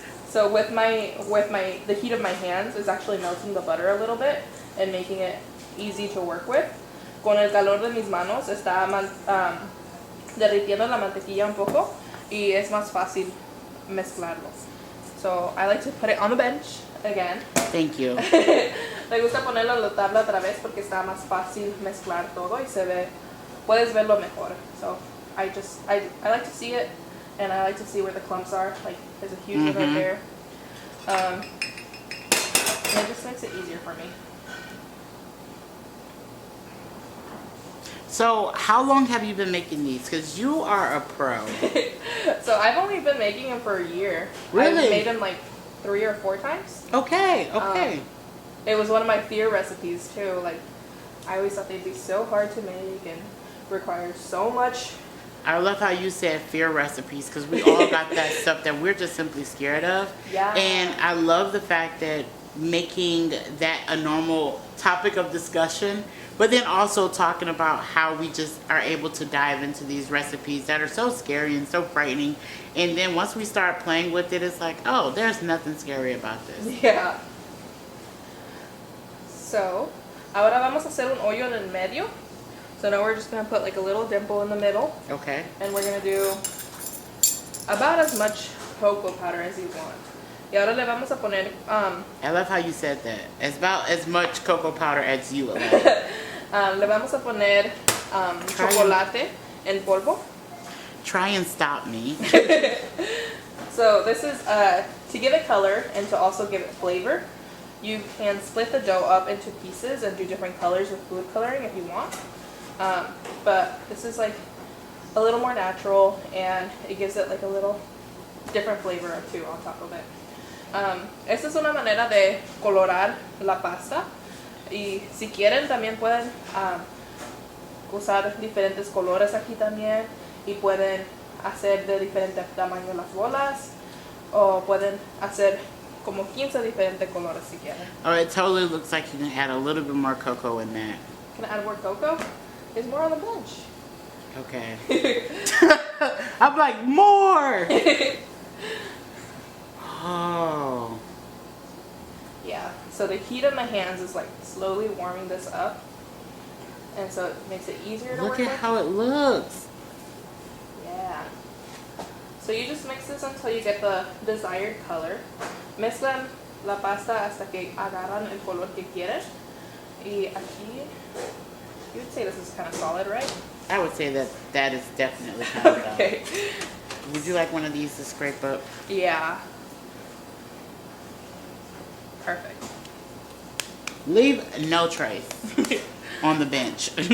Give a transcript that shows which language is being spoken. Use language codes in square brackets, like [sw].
[en] So with the heat of my hands is actually melting the butter a little bit and making it easy to work with. [es] Con el calor de mis manos está derritiendo la mantequilla un poco y es más fácil mezclarlo. [en] So I like to put it on the bench again. Thank you. [es] Me gusta ponerlo en la tabla otra vez porque está más fácil mezclar todo y puedes verlo mejor. [en] So I like to see it, and I like to see where the clumps are. Like there's a huge one right there. And it just makes it easier for me. So how long have you been making these? Because you are a pro. So I've only been making them for a year. Really? I've made them like 3 or 4 times. Okay. It was one of my fear recipes too. Like I always thought they'd be so hard to make and require so much. I love how you said fear recipes, because we all got that stuff that we're just simply scared of. Yeah. And I love the fact that making that a normal topic of discussion, but then also talking about how we just are able to dive into these recipes that are so scary and so frightening. And then once we start playing with it, it's like, oh, there's nothing scary about this. Yeah. [es] So, ahora vamos a hacer un hoyo en el medio. [en] So now we're just going to put like a little dimple in the middle. Okay. And we're going to do about as much cocoa powder as you want. [es] Y ahora le vamos a poner... [en] I love how you said that. It's about as much cocoa powder as you allow. [es] le vamos a poner chocolate en polvo. [en] Try and stop me. So this is to give it color and to also give it flavor. You can split the dough up into pieces and do different colors with food coloring if you want. But this is like a little more natural, and it gives it like a little different flavor too on top of it. [es] Esta es una manera de colorar la pasta, y si quieren también pueden usar diferentes colores aquí también, y pueden hacer de diferente tamaño las bolas, o pueden hacer como 15 diferentes colores si quieren. [en] Oh, it totally looks like you can add a little bit more cocoa in that. Can I add more cocoa? There's more on the bench. Okay. I'm like, more. Oh. Yeah, so the heat of my hands is like slowly warming this up. And so it makes it easier to work Look with. at how it looks. Yeah. So you just mix this until you get the desired color. [es] Mezclan la pasta hasta que agarran el color que quieres. Y aquí, [en] you would say this is kind of solid, right? I would say that is definitely kind of Okay. Would you like one of these to scrape up? Yeah. Perfect. Leave no trace on the bench.